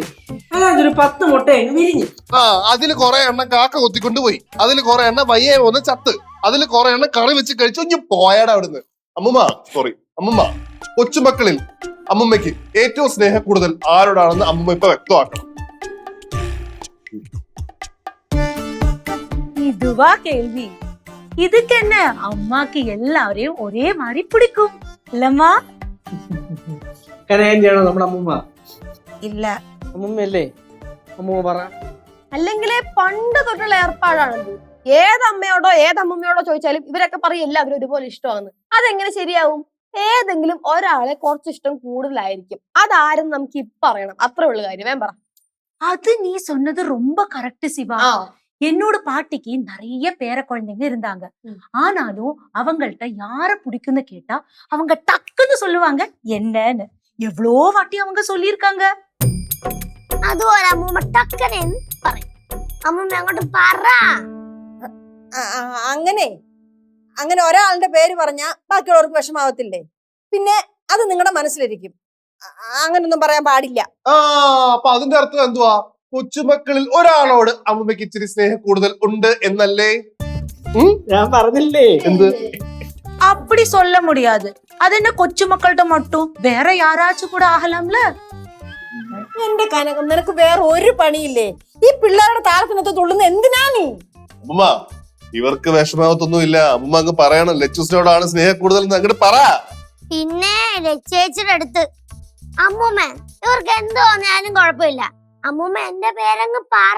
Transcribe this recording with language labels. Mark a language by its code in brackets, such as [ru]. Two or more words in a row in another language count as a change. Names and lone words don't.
[ml] അതിനകത്തൊരു 10 മുട്ട അങ്ങ് വിരിഞ്ഞു. അതില് കുറെ എണ്ണം കാക്ക കൊത്തിക്കൊണ്ട് പോയി, അതില് കുറെ എണ്ണം വയ്യേ പോന്ന് ചത്ത്, അതില് കുറെ എണ്ണം കറി വെച്ച് കഴിച്ചു. ഇനി പോയാടാ അവിടുന്ന്. അമ്മുമ്മ സോറി അമ്മുമ്മ, കൊച്ചുമക്കളിൽ അമ്മുമ്മയ്ക്ക് ഏറ്റവും സ്നേഹം കൂടുതൽ ആരോടാണെന്ന് അമ്മുമ്മ ഇപ്പൊ വ്യക്തമാക്കണം. [ta] இதுவா கேள்வி? இதுக்கு என்ன, அம்மாக்கு எல்லாரையும் ஒரே மாதிரி பிடிக்கும் இல்லம்மா? [ml] കരയാൻ ചെയ്യണോ നമ്മുടെ അമ്മുമ്മ? ഇല്ല. അമ്മുമ്മയല്ലേ? അമ്മുമ്മ പറ. അല്ലെങ്കിലേ പണ്ട് തൊട്ടുള്ള ഏർപ്പാടാണത്. ഏതമ്മയോടോ ഏതമ്മയോടോ ചോദിച്ചാലും ഇവരൊക്കെ പറയും എല്ലാവരും ഒരുപോലെ ഇഷ്ടമാണ്. അതെങ്ങനെ ശരിയാവും? ഏതെങ്കിലും ഒരാളെ കുറച്ചിഷ്ടം കൂടുതലായിരിക്കും. അതാരും നമുക്ക് ഇപ്പൊ അറിയണം, അത്രേ ഉള്ളു കാര്യം. വേം പറ. [ta] அது நீ சொன்னது ரொம்ப கரெக்ட் சிவா. என்னோட பாட்டிக்கு நிறைய பேர குழந்தைங்க இருந்தாங்க. ஆனாலும் அவங்கள்ட்ட யார பிடிக்கும்னு கேட்டா அவங்க டக்குன்னு சொல்லுவாங்க என்னன்னு. எவ்வளோ வாட்டி அவங்க சொல்லியிருக்காங்க. [ml] അതുപോലെ അമ്മൂമ്മ ടക്കനെ പറയും. അമ്മൂമ്മ അങ്ങോട്ട് പറ. അങ്ങനെ ഒരാളുടെ പേര് പറഞ്ഞാ ബാക്കിയുള്ളവർക്ക് വിഷമാവത്തില്ലേ? പിന്നെ അത് നിങ്ങളുടെ മനസ്സിലിരിക്കും. അങ്ങനൊന്നും പറയാൻ പാടില്ല. അപ്പൊ അതിന്റെ അർത്ഥം എന്തുവാ? കൊച്ചുമക്കളിൽ ഒരാളോട് അമ്മമ്മയ്ക്ക് ഇച്ചിരി സ്നേഹം കൂടുതൽ ഉണ്ട് എന്നല്ലേ? ഞാൻ പറഞ്ഞില്ലേ? എന്ത്? [ta] அப்படி சொல்ல முடியாது. அது என்ன கொச்சு மக்கள்கிட்ட மட்டும், வேற யாராச்சும் கூட ஆகலாம்ல. [ml] എന്റെ കനകം, നിനക്ക് വേറെ ഒരു പണിയില്ലേ? ഈ പിള്ളേരുടെ താളത്തിനൊത്ത് തുള്ളുന്ന എന്തിനാ നീ? അമ്മമ്മ, ഇവർക്ക് വിഷമാവത്തൊന്നുമില്ല. അമ്മമ്മ അങ്ങ് പറയണം ലച്ചൂസിനോടാണ് സ്നേഹം കൂടുതൽ എന്ന് അങ്ങോട്ട് പറ. പിന്നെ ലച്ചേച്ചിയുടെ അടുത്ത് അമ്മൂമ്മ ഇവർക്ക് എന്ത് തോന്നിയാലും കുഴപ്പമില്ല, അമ്മൂമ്മ എന്റെ പേരങ്ങ് പറ.